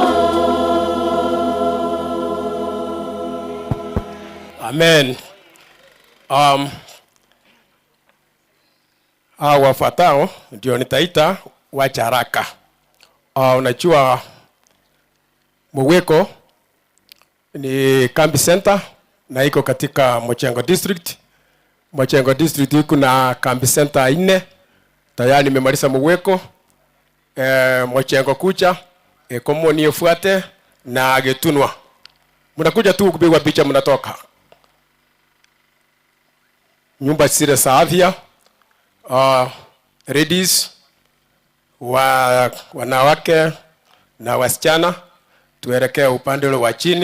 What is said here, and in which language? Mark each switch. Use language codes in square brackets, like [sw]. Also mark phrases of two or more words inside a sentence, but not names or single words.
[sw] Amen. Wafuatao ndio nitaita wacharaka. Unajua Mogweko ni kambi center na iko katika Mochengo district. Mochengo district kuna kambi center 4. Tayari nimemaliza Mogweko, Mochengo kucha, Komoni ifuate na Getunwa. Mnakuja tu kupigwa picha mnatoka. Nyumba zile za afya, ladies, wanawake na wasichana, tuelekea upande ule wa chini.